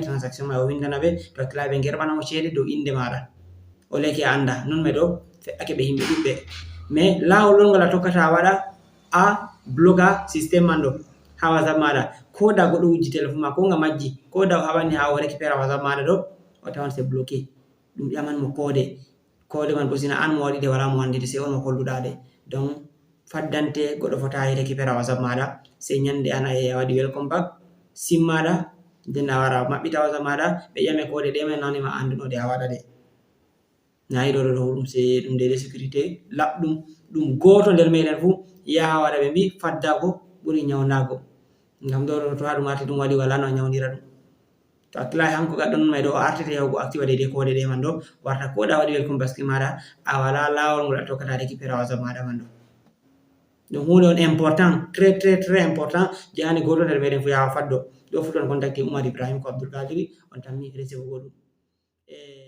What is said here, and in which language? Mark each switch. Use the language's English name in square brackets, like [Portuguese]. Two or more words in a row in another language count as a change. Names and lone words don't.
[Fula] transaction ma o windana ɓe to hakkilai ɓe gerɓanamo ceede dow inde maɗa o leke a anda non me ɗo fe'ake ɓe himɓe ɗuɗɓe mais lawol ɗon ngol a tokkata a waɗa a bloga systéme man ɗo ha WhatsApp maɗa ko da goɗɗo wujji téléphone ma ko nga majji ko da o haɓani ha o récupéra WhatsApp maɗa ɗo o tawan [French] c'est bloqué [Fula] ɗum ƴamanmo kode man bo sina an mo waɗi de wala mo wandide sai on mo kolluɗa de donc faddante goɗɗo fota récupéra WhatsApp maɗa sai nyande an a waɗi [English] welcome back [Fula] sim maɗa nden a wara maɓɓita WhatsApp maɗa ɓe ƴame kode ɗe man nanima anduno de a waɗa de nayi ɗo ɗum c'est ɗum dede sécurité laɓɗum ɗum goto nder meɗen fuu yaha waɗa ɓe mbi faddago ɓuri nyawnago ngam ɗo to ha ɗum arti ɗum waɗi wala no a nyawnira ɗum to hakkilai hanko gaɗɗo non may ɗo o artete yahugo activa dede kode ɗe man ɗo warta ko ɗa waɗi [English] welcome back [Fula] maɗa a wala lawol ngol a tokkata récupéra WhatsApp maɗa man ɗo donc hunde on [French] important très important [Fula] je hani goto nder meɗen fu yaha faddo ɗo fu ton contacté Oumar Ibrahim ko Abdoul Kadiri on tan mi resebugo ɗum